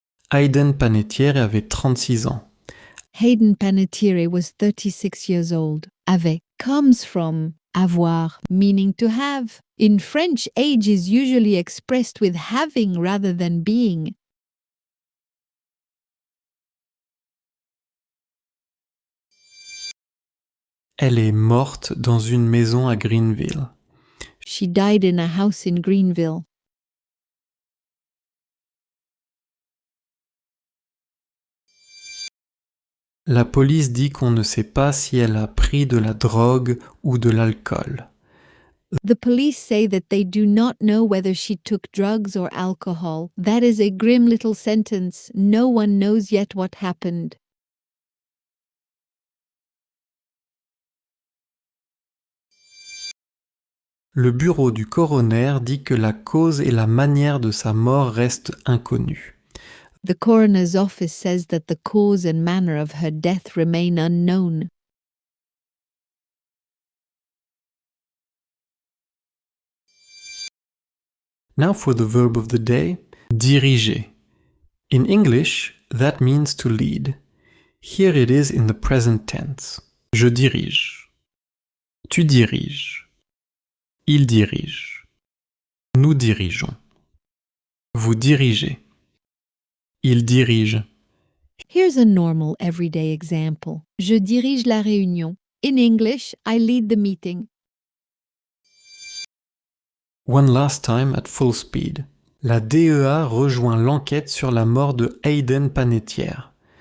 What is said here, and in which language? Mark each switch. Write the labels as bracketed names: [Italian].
[French] Hayden Panettiere avait 36 ans. [English] Hayden Panettiere was 36 years old. Avait comes from avoir, meaning to have. In French, age is usually expressed with having rather than being. [French] Elle est morte dans une maison à Greenville. [English] She died in a house in Greenville. [French] La police dit qu'on ne sait pas si elle a pris de la drogue ou de l'alcool. [English] The police say that they do not know whether she took drugs or alcohol. That is a grim little sentence. No one knows yet what happened. [French] Le bureau du coroner dit que la cause et la manière de sa mort restent inconnues. [English] The coroner's office says that the cause and manner of her death remain unknown. Now for the verb of the day, diriger. In English, that means to lead. Here it is in the present tense. [French] Je dirige. Tu diriges. Il dirige. Nous dirigeons. Vous dirigez. Il dirige. [English] Here's a normal everyday example. [French] Je dirige la réunion. [English] In English, I lead the meeting. One last time at full speed. [French] La DEA rejoint l'enquête sur la mort de Hayden Panettiere.